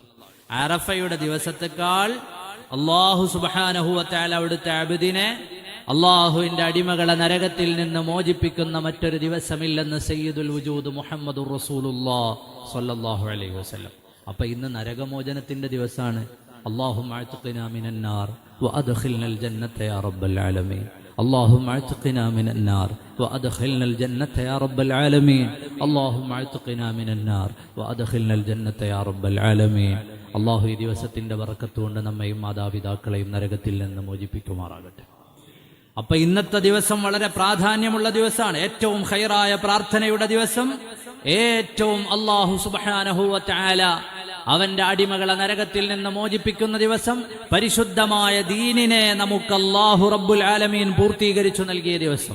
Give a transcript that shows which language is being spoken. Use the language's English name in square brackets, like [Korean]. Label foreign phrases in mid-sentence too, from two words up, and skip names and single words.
[Malayalam] അറഫയുടെ ദിവസത്തെക്കാൾ [Arabic] الله سبحانه وتعالى [Malayalam] അവിടുത്തെ അബ്ദിനെ, അല്ലാഹുവിന്റെ അടിമകളെ നരകത്തിൽ നിന്ന് മോചിപ്പിക്കുന്ന മറ്റൊരു ദിവസമില്ലെന്ന് [Arabic] سيد الوجود محمد رسول الله صلى الله عليه وسلم. [Malayalam] അപ്പൊ ഇന്ന് നരകമോചനത്തിന്റെ ദിവസമാണ്. [Arabic] اللهم اعتقنا من النار وادخلنا الجنة يا رب العالمين. اللهم اعتقنا من النار وادخلنا الجنة يا رب العالمين. اللهم اعتقنا من النار وادخلنا الجنة يا رب العالمين. [Malayalam] അല്ലാഹു ഈ ദിവസത്തിന്റെ ബറക്കത്ത് കൊണ്ട് നമ്മയും മാതാപിതാക്കളെയും നരകത്തിൽ നിന്ന് മോചിപ്പിക്കുമാറാകട്ടെ. അപ്പൊ ഇന്നത്തെ ദിവസം വളരെ പ്രാധാന്യമുള്ള ദിവസമാണ്. ഏറ്റവും ഖൈറായ പ്രാർത്ഥനയുടെ ദിവസം, ഏറ്റവും [Arabic] الله سبحانه وتعالى [Malayalam] അവന്റെ അടിമകളെ നരകത്തിൽ നിന്ന് മോചിപ്പിക്കുന്ന ദിവസം, പരിശുദ്ധമായ ദീനിനെ നമുക്ക് [Arabic] الله رب العالمين [Malayalam] പൂർത്തീകരിച്ചു നൽകിയ ദിവസം.